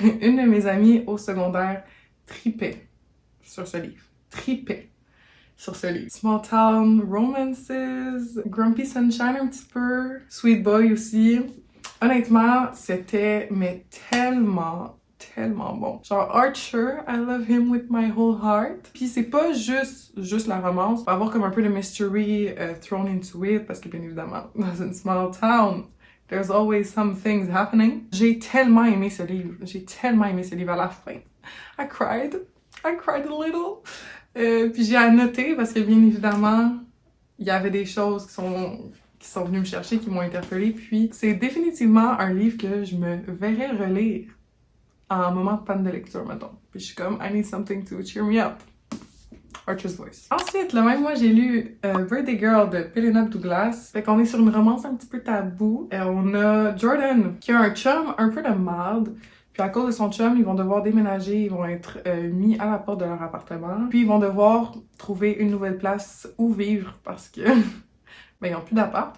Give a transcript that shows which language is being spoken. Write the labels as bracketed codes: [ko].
[fr] Une de mes amies au secondaire tripait sur ce livre. Tripait sur ce livre. Small Town Romances, Grumpy Sunshine un petit peu, Sweet Boy aussi. Honnêtement, c'était mais tellement bon. Genre [en] Archer, I love him with my whole heart. [fr] Puis c'est pas juste la romance, il va y avoir comme un peu de [en] mystery thrown into it [fr] parce que bien évidemment, dans une small town, [en] there's always some things happening. [fr] J'ai tellement aimé ce livre. J'ai tellement aimé ce livre à la fin. [en] I cried a little. [fr] Puis j'ai annoté parce que bien évidemment, il y avait des choses qui sont venues me chercher, qui m'ont interpellée. Puis c'est définitivement un livre que je me verrais relire en moment de panne de lecture, mettons. Puis je suis comme, [en] I need something to cheer me up. Archer's Voice. [fr] Ensuite, le même mois, j'ai lu Birthday Girl de Penelope Douglas. Fait qu'on est sur une romance un petit peu tabou. On a Jordan qui a un chum un peu de marde. Puis à cause de son chum, ils vont devoir déménager, ils vont être mis à la porte de leur appartement. Puis ils vont devoir trouver une nouvelle place où vivre parce que ben, ils n'ont plus d'appart.